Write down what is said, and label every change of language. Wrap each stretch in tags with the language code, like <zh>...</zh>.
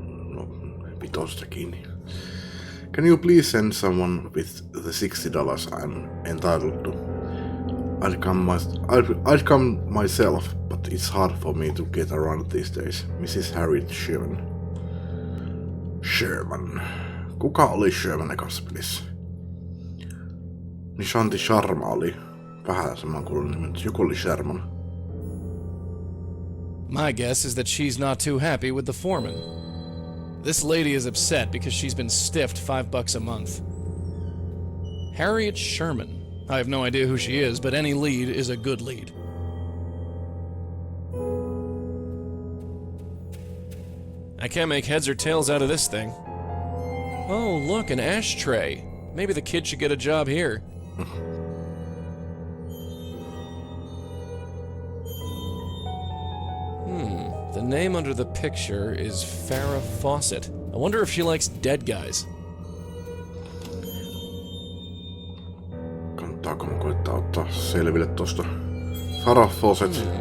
<fi>No, vitosta kiinni.</fi> <en>Can you please send someone with the $60 I'm entitled to? I'd come myself, but it's hard for me to get around these days. Mrs. Harriet Sherman. Sherman.</en> <fi>Kuka oli Sherman ekassa pelissä? Nishanti Sharma oli vähän samankuuluinen nimi, mutta joku oli Sherman.</fi> <en>My guess is that she's not too happy with the foreman. This lady is upset because she's been stiffed $5 a month. Harriet Sherman. I have no idea who she is, but any lead is a good lead. I can't make heads or tails out of this thing. Oh, look, an ashtray. Maybe the kid should get a job here. The name under the picture is Farrah Fawcett. I wonder if she likes dead guys.</en> <fi>Kannattaako mä koittaa ottaa selville tosta Farah Fawcett?</fi>